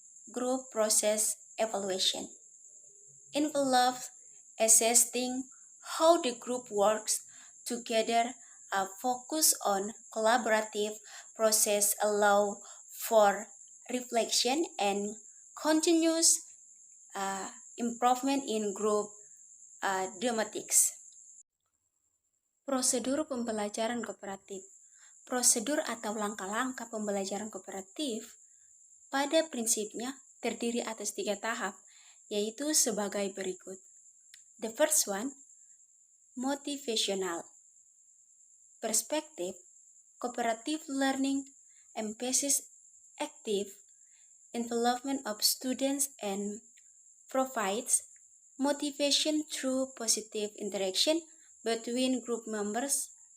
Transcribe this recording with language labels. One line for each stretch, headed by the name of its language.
English: Group process evaluation involves assessing how the group works together. Focus on collaborative process allow for reflection and continuous improvement in group dynamics.
Indonesian: Prosedur pembelajaran kooperatif. Prosedur atau langkah-langkah pembelajaran kooperatif pada prinsipnya terdiri atas 3 tahap, yaitu sebagai berikut.
English: The first one, motivational perspective. Cooperative learning emphasizes active involvement of students and provides motivation through positive interaction between group members,